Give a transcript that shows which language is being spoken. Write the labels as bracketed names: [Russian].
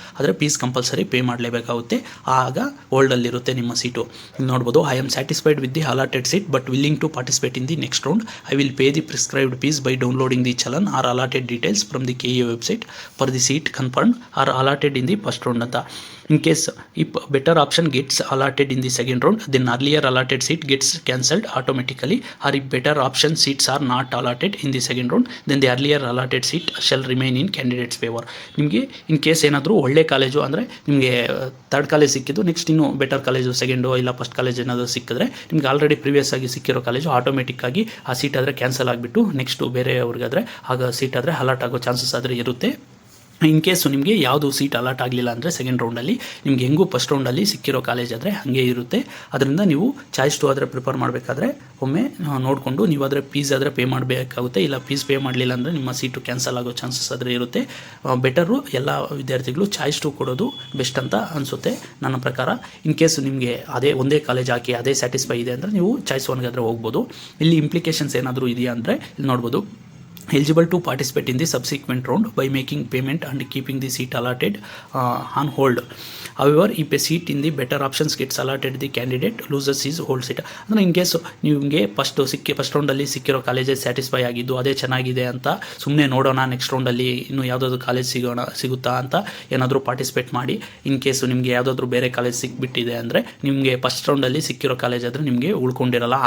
[Kannada] ಆದರೆ fees compulsory pay ಮಾಡಲೇಬೇಕಾಗುತ್ತೆ. ಆಗ ಹೋಲ್ಡಲ್ಲಿರುತ್ತೆ ನಿಮ್ಮ ಸೀಟು. ನೋಡ್ಬೋದು, [English] I am satisfied with the allotted seat but willing to participate in the next round. I will pay the prescribed fees by downloading the challan or allotted details from the KA website for the seat confirmed or allotted in the first round [Kannada] ಅಂತ. [English] In case if better option gets allotted in the second round, then earlier allotted seat gets cancelled automatically, or if better option seats are not allotted in the second round, then the earlier allotted seat shall remain in candidate's favor. [Kannada] ನಿಮಗೆ in case ಏನಾದರೂ ಒಳ್ಳೆ college ಅಂದರೆ ನಿಮಗೆ third college ಸಿಕ್ಕಿದ್ದು next ಇನ್ನೂ better college second ಇಲ್ಲ first college ಏನಾದರೂ ಸಿಕ್ಕಿದ್ರೆ ನಿಮಗೆ ಆಲ್ರೆಡಿ ಪ್ರೀವಿಯಸ್ ಆಗಿ ಸಿಕ್ಕಿರೋ ಕಾಲೇಜು ಆಟೋಮೆಟಿಕ್ಕಾಗಿ ಆ ಸೀಟ್ ಆದರೆ ಕ್ಯಾನ್ಸಲ್ ಆಗಿಬಿಟ್ಟು ನೆಕ್ಸ್ಟು ಬೇರೆಯವ್ರಿಗಾದರೆ ಆಗ ಸೀಟ್ ಆದರೆ ಅಲಾಟ್ ಆಗೋ ಚಾನ್ಸಸ್ ಆದರೆ ಇರುತ್ತೆ. ಇನ್ ಕೇಸು ನಿಮಗೆ ಯಾವುದು ಸೀಟ್ ಅಲಾಟ್ ಆಗಲಿಲ್ಲ ಅಂದರೆ ಸೆಕೆಂಡ್ ರೌಂಡಲ್ಲಿ ನಿಮಗೆ ಹೆಂಗೂ ಫಸ್ಟ್ ರೌಂಡಲ್ಲಿ ಸಿಕ್ಕಿರೋ ಕಾಲೇಜ್ ಆದರೆ ಹಾಗೆ ಇರುತ್ತೆ. ಅದರಿಂದ ನೀವು ಚಾಯ್ಸ್ 2 ಆದರೆ ಪ್ರಿಫರ್ ಮಾಡಬೇಕಾದ್ರೆ ಒಮ್ಮೆ ನೋಡಿಕೊಂಡು ನೀವು ಆದರೆ ಫೀಸ್ ಆದರೆ ಪೇ ಮಾಡಬೇಕಾಗುತ್ತೆ. ಇಲ್ಲ ಫೀಸ್ ಪೇ ಮಾಡಲಿಲ್ಲ ಅಂದರೆ ನಿಮ್ಮ ಸೀಟು ಕ್ಯಾನ್ಸಲ್ ಆಗೋ ಚಾನ್ಸಸ್ ಆದರೆ ಇರುತ್ತೆ. ಬೆಟರು ಎಲ್ಲ ವಿದ್ಯಾರ್ಥಿಗಳು ಚಾಯ್ಸ್ 2 ಕೊಡೋದು ಬೆಸ್ಟ್ ಅಂತ ಅನಿಸುತ್ತೆ ನನ್ನ ಪ್ರಕಾರ. ಇನ್ ಕೇಸು ನಿಮಗೆ ಅದೇ ಒಂದೇ ಕಾಲೇಜ್ ಹಾಕಿ ಅದೇ ಸ್ಯಾಟಿಸ್ಫೈ ಇದೆ ಅಂದರೆ ನೀವು ಚಾಯ್ಸ್ 1 ಆದರೆ ಹೋಗ್ಬೋದು. ಇಲ್ಲಿ ಇಂಪ್ಲಿಕೇಶನ್ಸ್ ಏನಾದರೂ ಇದೆಯಾ ಅಂದರೆ ಇಲ್ಲಿ ನೋಡ್ಬೋದು. [English] Eligible to participate in the subsequent round by making payment and keeping the seat allotted on hold. However, if a seat in the better options gets allotted, the candidate loses his hold seat. [Kannada] ಅಂದರೆ in case ನಿಮಗೆ first ರೌಂಡಲ್ಲಿ ಸಿಕ್ಕಿರೋ ಕಾಲೇಜೇ satisfy ಆಗಿದ್ದು ಅದೇ ಚೆನ್ನಾಗಿದೆ ಅಂತ ಸುಮ್ಮನೆ ನೋಡೋಣ next ರೌಂಡಲ್ಲಿ ಇನ್ನೂ ಯಾವುದಾದ್ರು ಕಾಲೇಜ್ ಸಿಗುತ್ತಾ ಅಂತ ಏನಾದರೂ ಪಾರ್ಟಿಸಿಪೇಟ್ ಮಾಡಿ. ಇನ್ ಕೇಸು ನಿಮಗೆ ಯಾವುದಾದ್ರೂ ಬೇರೆ ಕಾಲೇಜ್ ಸಿಕ್ಬಿಟ್ಟಿದೆ ಅಂದರೆ ನಿಮಗೆ ಫಸ್ಟ್ ರೌಂಡಲ್ಲಿ ಸಿಕ್ಕಿರೋ ಕಾಲೇಜ್ ಆದರೆ ನಿಮಗೆ ಉಳ್ಕೊಂಡಿರಲ್ಲ.